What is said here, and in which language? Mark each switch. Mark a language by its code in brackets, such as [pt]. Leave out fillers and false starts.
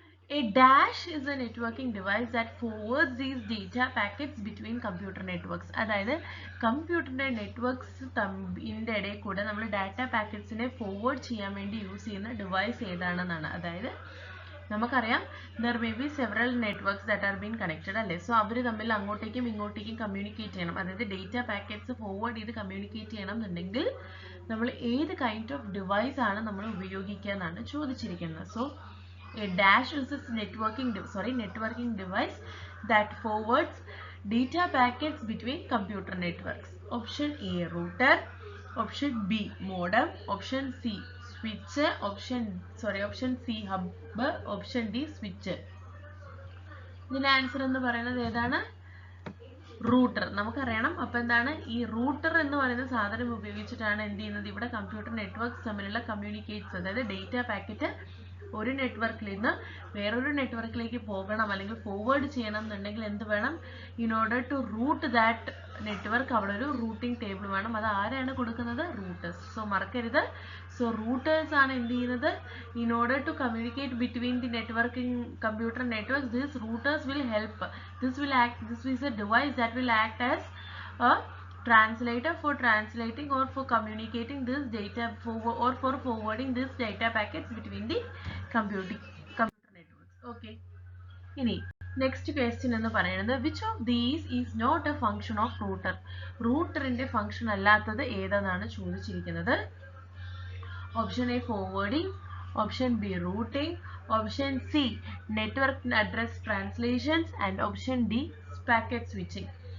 [en] A dash is a networking device that forwards these data packets between computer networks. [ml] അതായത് കമ്പ്യൂട്ടറിൻ്റെ networks ഇതിൻ്റെ ഇടയിൽ കൂടെ നമ്മൾ ഡാറ്റ പാക്കറ്റ്സിനെ ഫോർവേഡ് ചെയ്യാൻ വേണ്ടി യൂസ് ചെയ്യുന്ന ഡിവൈസ് ഏതാണെന്നാണ്. അതായത് നമുക്കറിയാം [en] there may be several networks that are been connected [ml] അല്ലേ. സോ അവർ തമ്മിൽ അങ്ങോട്ടേക്കും ഇങ്ങോട്ടേക്കും കമ്മ്യൂണിക്കേറ്റ് ചെയ്യണം. അതായത് ഡേറ്റ പാക്കറ്റ്സ് ഫോർവേഡ് ചെയ്ത് കമ്മ്യൂണിക്കേറ്റ് ചെയ്യണം എന്നുണ്ടെങ്കിൽ നമ്മൾ ഏത് കൈൻഡ് ഓഫ് ഡിവൈസ് ആണ് നമ്മൾ ഉപയോഗിക്കുക എന്നാണ് ചോദിച്ചിരിക്കുന്നത്. [en] So a dash is a networking device that forwards data packets between computer networks. Option A router, option B modem, option C switch, option C hub, option D switch. [ml] ഇതിന്റെ answer എന്ന് പറയുന്നത് ഏതാണ്? Router. നമുക്കറിയണം. അപ്പോൾ എന്താണ് ഈ router എന്ന് പറയുന്ന സാധനം ഉപയോഗിച്ചിട്ടാണ് എന്ത് ചെയ്യുന്നത്? ഇവിടെ കമ്പ്യൂട്ടർ നെറ്റ്വർക്ക്സ് തമ്മിലുള്ള കമ്മ്യൂണിക്കേറ്റ്സ്, അതായത് ഡേറ്റ പാക്കറ്റ് ഒരു നെറ്റ്വർക്കിൽ നിന്ന് വേറൊരു നെറ്റ്വർക്കിലേക്ക് പോകണം അല്ലെങ്കിൽ ഫോർവേഡ് ചെയ്യണം എന്നുണ്ടെങ്കിൽ എന്ത് വേണം? [en] in order to route that network [ml] അവിടെ ഒരു റൂട്ടിംഗ് ടേബിൾ വേണം. അത് ആരാണ് കൊടുക്കുന്നത്? റൂട്ടേഴ്സ്. സോ മറക്കരുത്. സോ റൂട്ടേഴ്സ് ആണ് എന്ത് ചെയ്യുന്നത്? [en] In order to communicate between the networking computer networks, this routers will help. This is a device that will act as a translator for translating or for communicating this data or for forwarding this data packets between the computer networks. Okay. [ml] ഇനി next question എന്ന് പറയുന്നത് [en] Which of these is not a function of router. [ml] റൂട്ടറിന്റെ function അല്ലാത്തത് ഏതെന്നാണ് ചോദിച്ചിരിക്കുന്നത്. [en] Option A forwarding, option B routing, option C network address translations and option D packet switching.